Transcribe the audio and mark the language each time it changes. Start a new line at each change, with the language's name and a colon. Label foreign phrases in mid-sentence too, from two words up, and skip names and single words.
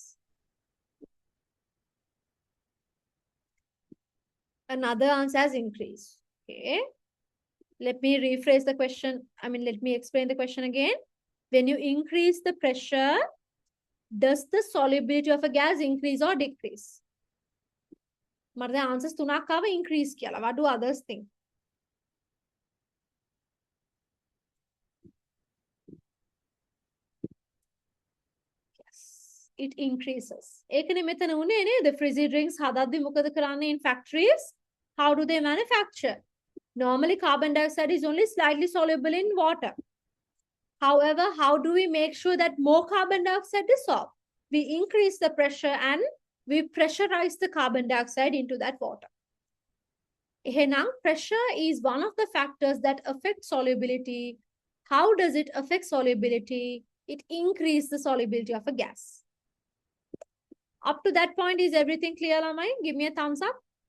English: Another answer as increase. Okay. Let me rephrase the question. Let me explain the question again. When you increase the pressure, does the solubility of a gas increase or decrease?
Sinhala: මට දැන් answers තුනක් ආව increase කියලා.
English: What do others think? Yes, it increases.
Sinhala: ඒකනේ මෙතන උනේ නේද?
English: Frizzy drinks
Sinhala: හදද්දි මොකද කරන්නේ
English: in factories? How do they manufacture? Normally carbon dioxide is only slightly soluble in water. However, how do we make sure that more carbon dioxide dissolves? We increase the pressure and we pressurize the carbon dioxide into that water. Now, pressure is one of the factors that affect solubility. How does it affect solubility? It increases the solubility of a gas. Up to that point, is everything clear, Lamai? Give me a thumbs up.